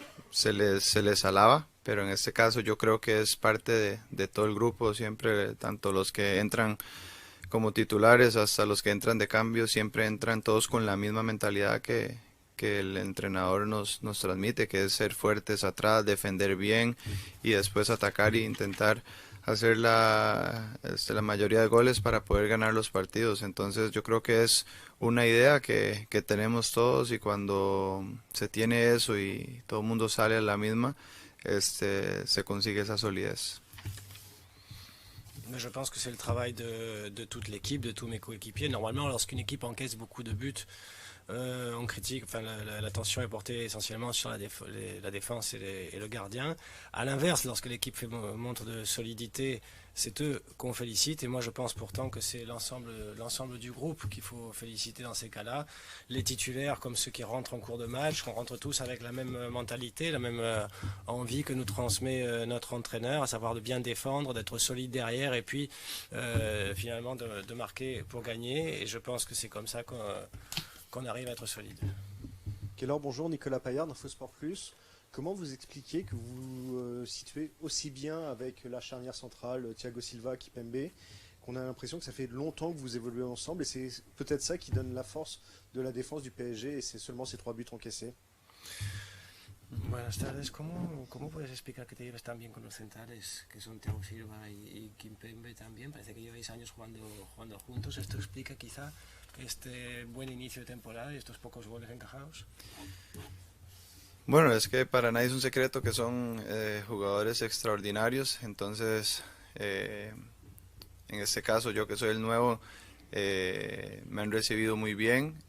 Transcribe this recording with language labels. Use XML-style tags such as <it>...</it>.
<es>se les alaba, pero en este caso yo creo que es parte de todo el grupo, siempre tanto los que entran como titulares hasta los que entran de cambio, siempre entran todos con la misma mentalidad que el entrenador nos transmite, que es ser fuertes atrás, defender bien y después atacar e intentar hacer la mayoría de goles para poder ganar los partidos. Entonces yo creo que es una idea que tenemos todos y cuando se tiene eso y todo el mundo sale a la misma, se consigue esa solidez.</es> <fr>Je pense que c'est le travail de toute l'équipe, de tous mes coéquipiers. Normalement, lorsqu'une équipe encaisse beaucoup de buts, on critique, enfin l'attention est portée essentiellement sur la défense et le gardien. À l'inverse, lorsque l'équipe fait montre de solidité, c'est eux qu'on félicite. Et moi, je pense pourtant que c'est l'ensemble du groupe qu'il faut féliciter dans ces cas-là. Les titulaires, comme ceux qui rentrent en cours de match, on rentre tous avec la même mentalité, la même envie que nous transmet notre entraîneur, à savoir de bien défendre, d'être solide derrière et puis finalement de marquer pour gagner. Et je pense que c'est comme ça qu'on arrive à être solide. Keylor, bonjour, Nicolas Paillard d'Infosport Plus. Comment vous expliquez que vous situez aussi bien avec la charnière centrale Thiago Silva, Kimpembe, qu'on a l'impression que ça fait longtemps que vous évoluez ensemble et c'est peut-être ça qui donne la force de la défense du PSG et c'est seulement ces 3 buts encaissés?</fr> <es>Buenas tardes. ¿Cómo puedes explicar que te lleves tan bien con los centrales, que son Thiago Silva y Kimpembe también? Parece que lleváis años jugando juntos. ¿Esto explica quizá este buen inicio de temporada y estos pocos goles encajados? Bueno, es que para nadie es un secreto que son jugadores extraordinarios, entonces en este caso yo que soy el nuevo, me han recibido muy bien.</es>